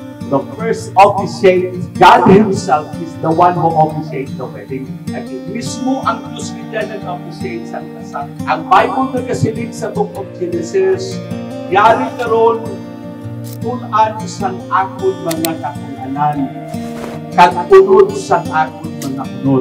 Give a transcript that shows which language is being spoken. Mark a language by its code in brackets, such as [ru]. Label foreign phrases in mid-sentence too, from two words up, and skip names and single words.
[en] the first officiate, God Himself is the one who officiates the wedding. [hil] At mismo ang Diyos niya nag-officiate sa kasal. Ang Bible nagkasiling sa Book of Genesis, yari karon kunan sang akon mga kakunanan, kagunod sang akon mga kunod.